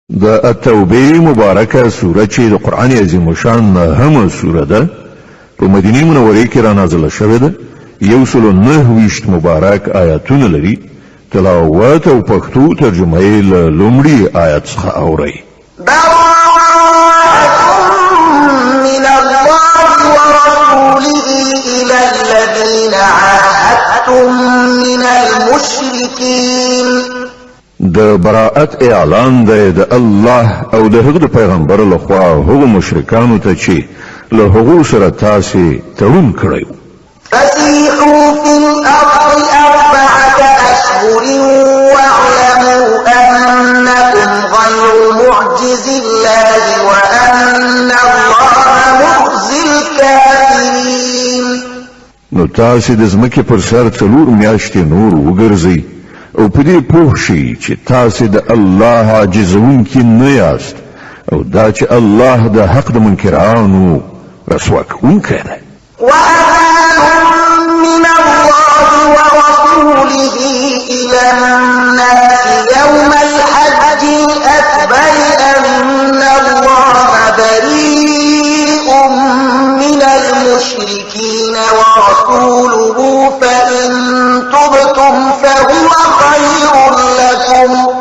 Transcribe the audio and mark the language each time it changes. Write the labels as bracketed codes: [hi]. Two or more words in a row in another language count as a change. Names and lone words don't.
[ps] د التوبه مبارکه سوره چې د قران عظیم شان هم سوره ده په مدینه منوره کې را نازله شوې ده 109 مبارک آیاتونه لري تلاوت او پښتو ترجمه یې له لومړي آیت څخه اوري [ar] من الله ورسوله إلى الذين عاهدتم من المشركين [ps] د براءت اعلان دی د الله او د هغه پیغمبر له خوا هغه مشرکانو ته چې له هغه سره تاسو تړون کړی [ar] فسيحوا في الأرض 4 أشهر واعلموا أنكم غير معجز الله وأن الله مخزي الكافرين [ps] نو تاسو د ځمکې پر سر 4 میاشتې نور وګرځئ او په دې پوه شئ چې تاسو د الله عاجزونکي نه یاست او دا چې الله د حق د منکرانو رسوا کوونکی دی [ar] وأذان من الله ورسوله إلى الناس يوم الحج الأكبر أن الله بريء من المشركين ورسوله فإن تبتم فهو خير لكم